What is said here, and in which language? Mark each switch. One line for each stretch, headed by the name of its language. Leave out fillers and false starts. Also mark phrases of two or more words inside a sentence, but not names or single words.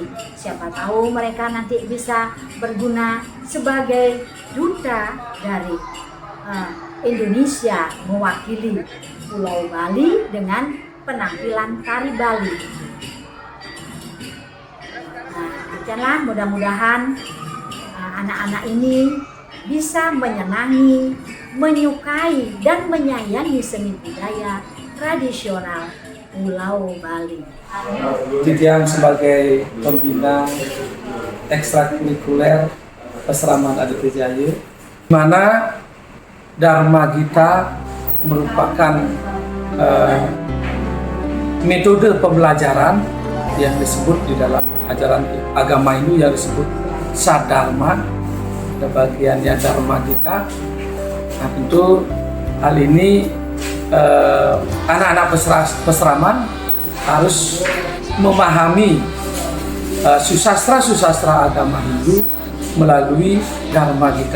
Indonesian: Siapa tahu mereka nanti bisa berguna sebagai duta dari Indonesia mewakili Pulau Bali dengan penampilan tari Bali. Nah, demikianlah mudah-mudahan anak-anak ini bisa menyenangi, menyukai dan menyayangi seni budaya tradisional Pulau Bali. Titian sebagai pembina ekstrakurikuler Pasraman Aditya Jaya, di mana Dharma Gita merupakan metode pembelajaran yang disebut di dalam ajaran agama Hindu yang disebut Sadharma. Ada bagiannya Dharma Gita. Nah, tentu hal ini anak-anak Pasraman harus memahami susastra agama Hindu melalui Dharma Gita.